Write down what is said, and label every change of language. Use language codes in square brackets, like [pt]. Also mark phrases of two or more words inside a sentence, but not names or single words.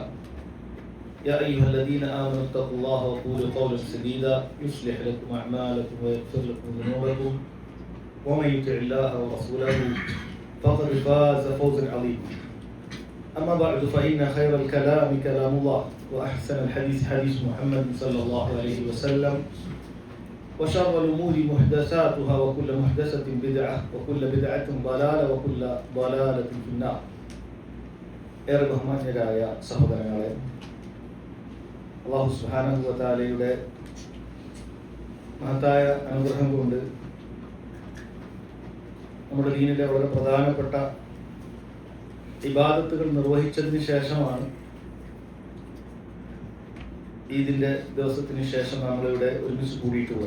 [ar] يا أيها الذين آمنوا اتقوا الله وقولوا قولا سديدا يصلح لكم أعمالكم ويغفر لكم ذنوبكم ومن يطع الله ورسوله فقد فاز فوزا عظيما. أما بعد فإن خير الكلام كلام الله وأحسن الحديث حديث محمد صلى الله عليه وسلم وشر الأمور محدثاتها وكل محدثة بدعة وكل بدعة ضلالة وكل ضلالة في النار. [ml] ഏറെ ബഹുമാന്യരായ സഹോദരങ്ങളെ, [ar] الله سبحانه وتعالى [ml] മഹത്തായ അനുഗ്രഹം കൊണ്ട് നമ്മുടെ ദീനിലെ വളരെ പ്രധാനപ്പെട്ട ഇബാദത്തുകൾ നിർവഹിച്ചതിന് ശേഷമാണ് ഈദിൻ്റെ ദിവസത്തിന് ശേഷം നമ്മളിവിടെ ഒരുമിച്ച് കൂടിയിട്ടുള്ളത്.